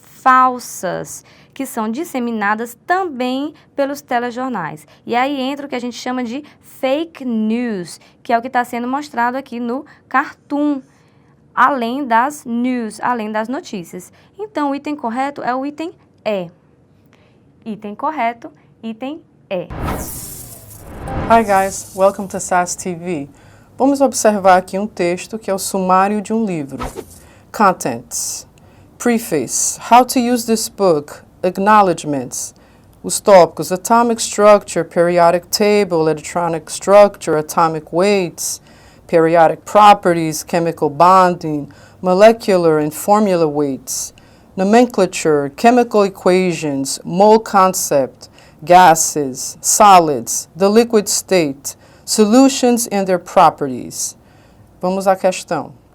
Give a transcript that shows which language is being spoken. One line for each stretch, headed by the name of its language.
Portuguese: falsas, que são disseminadas também pelos telejornais. E aí entra o que a gente chama de fake news, que é o que está sendo mostrado aqui no cartoon, além das news, além das notícias. Então, o item correto é o item E. Item correto, item E.
English: Hi guys, welcome to SAS TV.
Portuguese: Vamos observar aqui um texto que é o sumário de um livro.
English: Contents. Preface. How to use this book. Acknowledgements.
Portuguese: Os tópicos:
English: atomic structure, periodic table, electronic structure, atomic weights, periodic properties, chemical bonding, molecular and formula weights, nomenclature, chemical equations, mole concept, gases, solids, the liquid state, solutions and their properties.
Portuguese: Vamos à questão.